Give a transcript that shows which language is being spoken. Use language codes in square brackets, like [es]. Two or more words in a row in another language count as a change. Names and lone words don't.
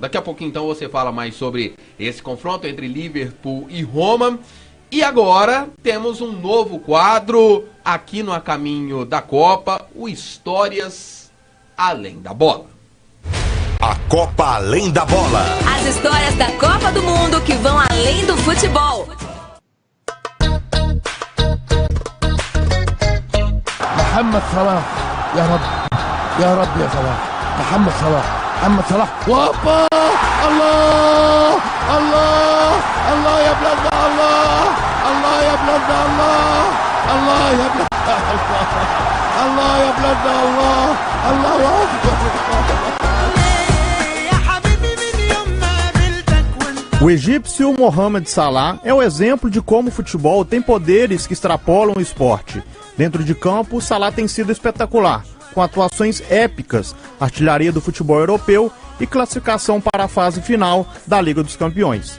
[pt] Daqui a pouquinho então você fala mais sobre esse confronto entre Liverpool e Roma. E agora temos um novo quadro aqui no A Caminho da Copa, o Histórias Além da Bola. A Copa Além da Bola. As histórias da Copa do Mundo que vão além do futebol. [ar] محمد صلاح يا رب يا رب يا صلاح محمد صلاح وابا الله الله الله يا بلادنا الله يا بلادنا الله يا بلادنا الله يا بلادنا الله اكبر. [pt] O egípcio Mohamed Salah é o exemplo de como o futebol tem poderes que extrapolam o esporte. Dentro de campo, Salah tem sido espetacular, com atuações épicas, artilharia do futebol europeu e classificação para a fase final da Liga dos Campeões.